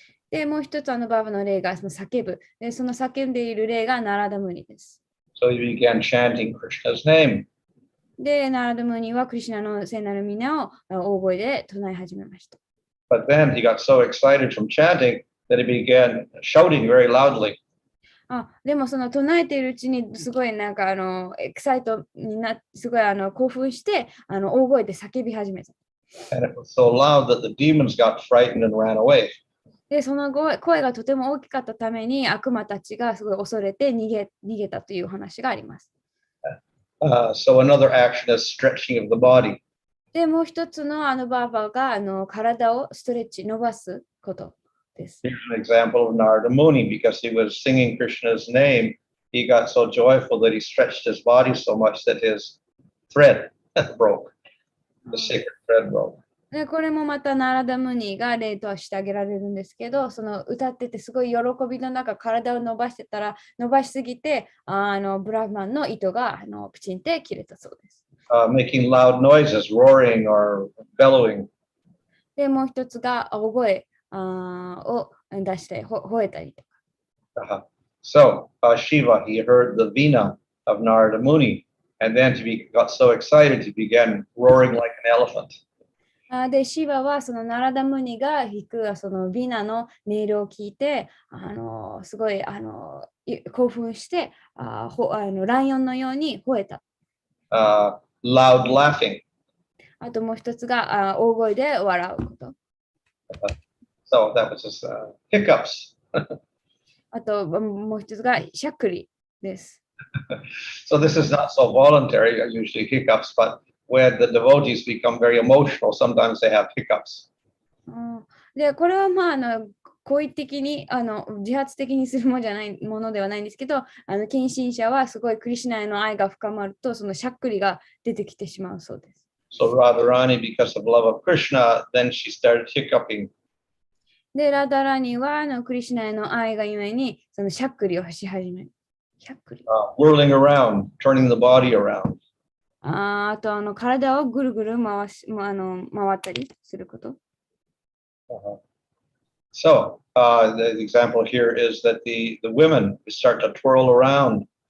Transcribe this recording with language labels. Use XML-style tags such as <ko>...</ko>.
<ja>で、もう一つババの例がその叫ぶ。で、その叫んでいる例がナラダムニです。</ja> <en>So he began chanting Krishna's name.</en> <ja>で、ナラダムニはクリシュナの聖なる皆を大声で唱え始めました。</ja> <en>But then he got so excited from chanting that he began shouting very loudly.</en> <ja>でもその唱えているうちにすごいなんかエキサイトになってすごい興奮して大声で叫び始めた。</ja> <en>And it was so loud that the demons got frightened and ran away.</en> <ja>で、その声がとても大きかったために悪魔たちがすごい恐れて逃げたという話があります。</ja> <en>So another action is stretching of the body.</en> <ja>で、もう一つのバーバが体をストレッチ、伸ばすことです。</ja> <en>Here's an example of Narada Muni. Because he was singing Krishna's name, he got so joyful that he stretched his body so much that his thread broke. The sacred thread broke.</en> <ja>で、これもまたナラダムニが例として挙げられるんですけど、その歌っててすごい喜びの中、体を伸ばしてたら、伸ばしすぎて、ブラフマンの糸がプチンって切れたそうです。</ja> <en>Making loud noises, roaring or bellowing.</en> <ja>で、もう一つが大声を出して吠えたりとか。</ja> <en>So Shiva, he heard the vina of Narada Muni, and then he got so excited he began roaring like an elephant.</en> <ja>で、シバはそのナラダムニが弾くそのビナの音色を聞いて、すごい興奮して、ライオンのように吠えた。</ja> <en>Loud laughing.</en> <ja>あともう一つが大声で笑うこと。</ja> <en>So that was just hiccups.</en> <ja>あともう一つがしゃっくりです。</ja> <en>So this is not so voluntary, usually hiccups, but when the devotees become very emotional, sometimes they have hiccups.</en> <ja>で、これはまあ好意的に自発的にするものではないんですけど、献身者はすごいクリシュナへの愛が深まると、そのしゃっくりが出てきてしまうそうです。</ja> <en>So Radharani, because of love of Krishna, then she started hiccuping.</en> <ja>で、ラダラニはクリシュナへの愛がゆえに、そのしゃっくりをし始める。しゃっくり。</ja> <en>Whirling around, turning the body around.</en> <ja>あと体をぐるぐる回ったりすること。</ja> <en>So the example here is that the women start to twirl around.</en>